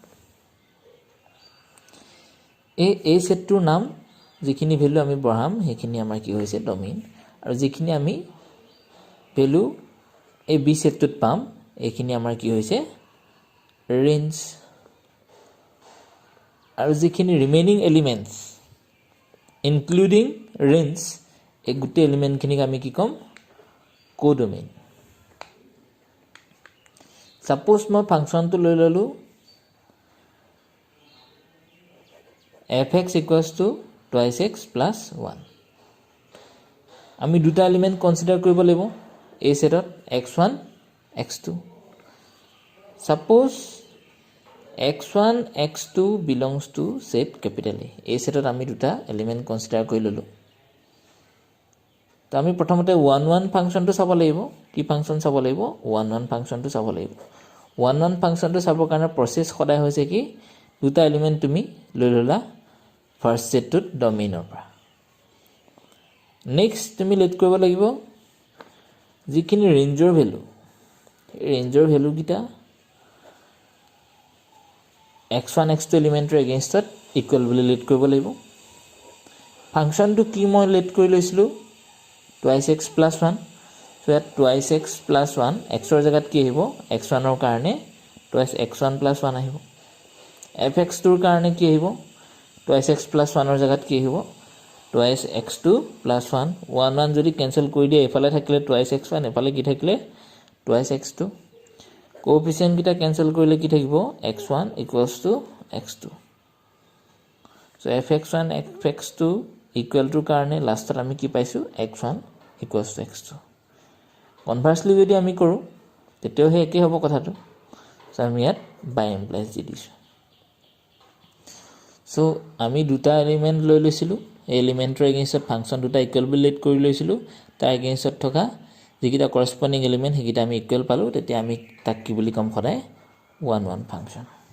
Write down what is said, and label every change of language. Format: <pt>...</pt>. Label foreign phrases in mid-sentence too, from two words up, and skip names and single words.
<as>এই সেটটোৰ নাম যিখিনি ভেলু আমি বহাম সেইখিনি আমাৰ কি হৈছে ডমিন আৰু যিখিনি আমি ভেলু এই বি সেটটোত পাম এইখিনি আমাৰ কি হৈছে ৰেঞ্জ আৰু যিখিনি</as> <en>remaining elements including range</en> <as>এই গোটেই এলিমেণ্টখিনিক আমি কি ক'ম কোডোমেইন সাপোজ মই ফাংচনটো লৈ ল'লোঁ</as> <en>fx equals to twice x plus 1</en> <as>আমি দুটা এলিমেণ্ট কনচিডাৰ কৰিব লাগিব এই সেটত x1 x2 সাপোজ x1 x2</as> <en>belongs to set capital A</en> <as>এই সেটত আমি দুটা এলিমেণ্ট কনচিডাৰ কৰি ল'লোঁ তো আমি প্ৰথমতে 1 1 ফাংচনটো চাব লাগিব কি ফাংচন চাব লাগিব 1 1 ফাংচনটো চাব লাগিব 1 1 ফাংচনটো চাবৰ কাৰণে প্ৰচেছ সদায় হৈছে কি দুটা এলিমেণ্ট তুমি লৈ ল'লা ফাৰ্ষ্ট সেটটোত ডমিনৰ পৰা নেক্সট তুমি লেট কৰিব লাগিব যিখিনি ৰেঞ্জৰ ভেলু ৰেঞ্জৰ ভেলু কিটা x1 x2 এলিমেণ্টৰ এগেইনষ্টত ইকুৱেল বুলি লেট কৰিব লাগিব ফাংচনটো কি মই লেট কৰি লৈছিলোঁ</as> <en>twice x plus 1 so at twice x plus 1</en> <as>x ৰ জাগাত কি আহিব x1 ৰ কাৰণে</as> <en>twice x1 plus 1</en> <as>আহিব fx ৰ কাৰণে কি আহিব</as> <en>twice x plus 1</en> <as>ৰ জাগাত কি আহিব</as> <en>twice x2 plus 1</en> <as>1 1 যদি কেনসেল কৰি দিয়ে এফালে থাকিলে</as> <en>twice x1</en> <as>এফালে কি থাকিলে</as> <en>twice x2</en> <as>কোএফিচিয়েন্ট কিটা কেনসেল কৰিলে কি থাকিব</as> <en>x1 equals to x2 so fx1 fx2 equal to</en> <as>কাৰণে লাষ্টত আমি কি পাইছো</as> <en>x1 equals to x2</en> <as>কনভাৰ্সলি যদি আমি কৰো তেতিয়াও হে একে হ'ব কথাটো সো আমি ইয়াত</as> <en>by implies</en> <as>দি দিছো সো আমি দুটা এলিমেন্ট লৈ লৈছিলো এই এলিমেন্টৰ এগেইনষ্টত ফাংচন দুটা ইকুৱেল বুলি লেট কৰি লৈছিলো তাৰ এগেইনষ্টত থকা যিকিটা</as> <en>corresponding element</en> <as>হেকিটা আমি ইকুৱেল পালো তেতিয়া আমি তাক কি বুলি কম সদায় 1 1 ফাংচন</as>